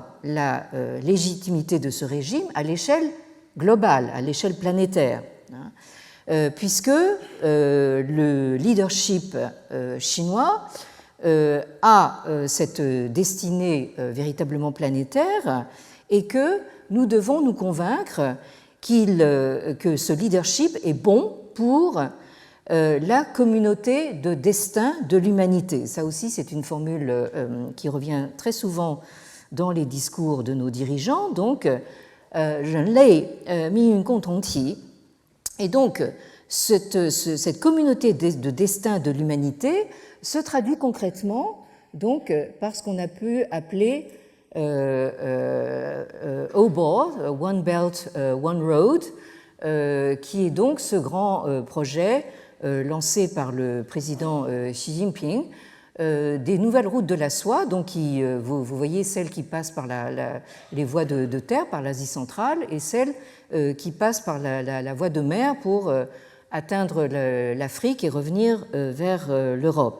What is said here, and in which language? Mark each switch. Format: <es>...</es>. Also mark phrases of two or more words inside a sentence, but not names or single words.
<fr>la légitimité de ce régime à l'échelle globale, à l'échelle planétaire, puisque le leadership chinois a cette destinée véritablement planétaire et que nous devons nous convaincre que ce leadership est bon pour la communauté de destin de l'humanité. Ça aussi, c'est une formule qui revient très souvent dans les discours de nos dirigeants. Donc,</fr> <zh>人类命运共同体.</zh> <fr>Et donc, cette communauté de destin de l'humanité se traduit concrètement donc, par ce qu'on a pu appeler</fr> <en>OBOR, One Belt, One Road,</en> <fr>qui est donc ce grand projet lancé par le président Xi Jinping, des nouvelles routes de la soie, donc vous voyez celles qui passent par les voies de terre, par l'Asie centrale, et celles qui passent par la voie de mer pour atteindre l'Afrique et revenir vers l'Europe.</fr>